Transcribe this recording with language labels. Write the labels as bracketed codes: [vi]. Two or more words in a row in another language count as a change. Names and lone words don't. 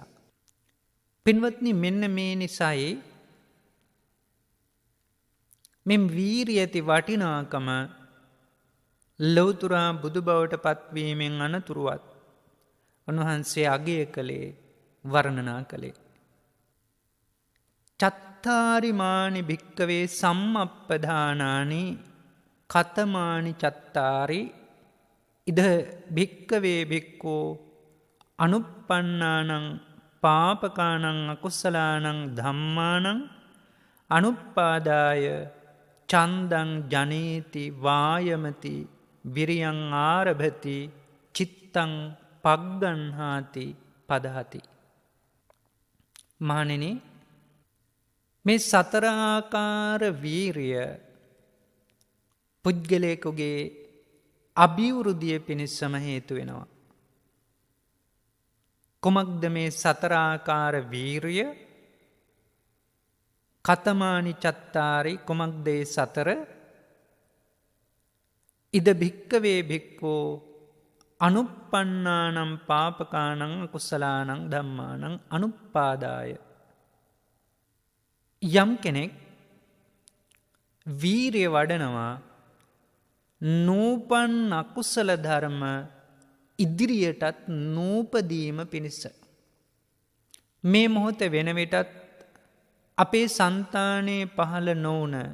[si] පින්වත්නි, මෙන්න මේ නිසායි මෙම් වීරිය ඇති වටිනාකම ලෞතුරා බුදු බවට පත්වීමෙන් අනතුරුවත් උන්වහන්සේ අගය කළේ, වර්ණනා කළේ. [pi] චත්තාරිමානි භික්කවේ සම්මප්පදානානි කතමානි චත්තාරි ඉද භික්කවේ භික්කෝ අනුප්පන්නානං පාපකානං අකුස්සලානං ධම්මානං අනුප්පාදාය චන්දං ජනේති වායමති විරියං ආරභති චිත්තං පග්ගන්හාති පදහති. [si] මහණෙනි, මේ සතරාකාර වීරිය පුද්ගලයෙකුගේ අභිවෘද්ධිය පිණිසම හේතු වෙනවා. කුමක්ද මේ සතරාකාර වීරිය? [pi] කතමානි චත්තාරි, [si] කුමක්දේ සතර? [pi] ඉද භික්කවේ භික්කෝ අනුප්පන්නානම් පාපකානං අකුසලානං ධම්මානං අනුප්පාදාය. [si] යම් කෙනෙක් වීරිය වඩනවා නූපන් අකුසල ධර්ම ඉදිරියටත් නූපදීම පිණිස. මේ මොහොත වෙන විටත් අපේ సంతානයේ පහළ නොවුන